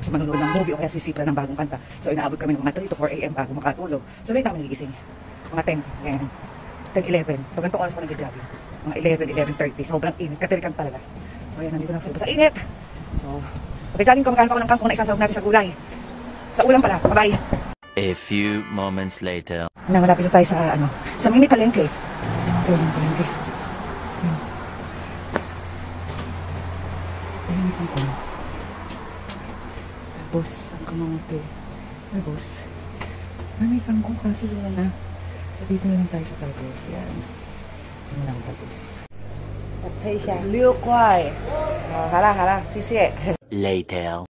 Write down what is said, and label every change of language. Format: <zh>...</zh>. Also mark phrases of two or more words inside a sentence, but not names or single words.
<tl>So, manunood ng movie o kaya sisipra ng bagong kanta. So, inaabot kami ng mga 3 to 4 AM bago makatulog. So, late kami nagigising. Mga 10, yan. 10, 11. So, ganitong oras ko nag-jogging. Mga 11, 11:30. Sobrang init. Katirikan talaga. So, ayan, nandito na ako sa init. So, pag-jogging ko, magkano pa ako ng kangkong na isasahog natin sa gulay. Sa ulam pala. Bye-bye.</tl> <en>A few moments later.</en> <tl>Malapit na tayo sa mini palengke. Ayun, mini palengke. Ayun, yung kangkong. Tapos, ang kamote. Tapos, may kangkong kasi doon na. So, dito na lang tayo sa tapos. Yan. Yan lang tapos.</tl> <zh>配一下6块。好了好了，谢谢。</zh> <tl>Later.</tl>